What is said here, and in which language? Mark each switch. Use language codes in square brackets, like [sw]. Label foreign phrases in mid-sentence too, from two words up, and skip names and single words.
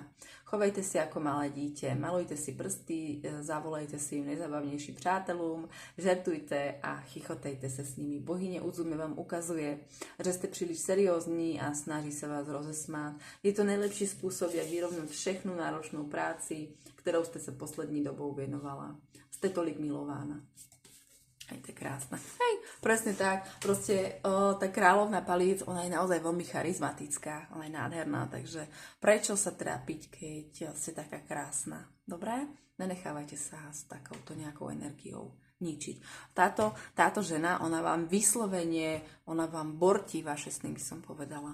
[cs] Chovejte si jako malé dítě, malujte si prsty, zavolejte svým nejzabavnějším přátelům, žertujte a chichotejte se s nimi. Bohyně Uzume vám ukazuje, že jste příliš seriózní a snaží se vás rozesmát. Je to nejlepší způsob, jak vyrovnat všechnu náročnou práci, kterou jste se poslední dobou věnovala. Jste tolik milována. Hej, [sk] to je krásne. Hej, presne tak. Proste tá kráľovna palíc, ona je naozaj veľmi charizmatická, ona je nádherná, takže prečo sa trápiť, keď ste taká krásna? Dobre? Nenechávajte sa s takouto nejakou energiou ničiť. Táto žena, ona vám vyslovene, ona vám bortí vaše sny, by som povedala.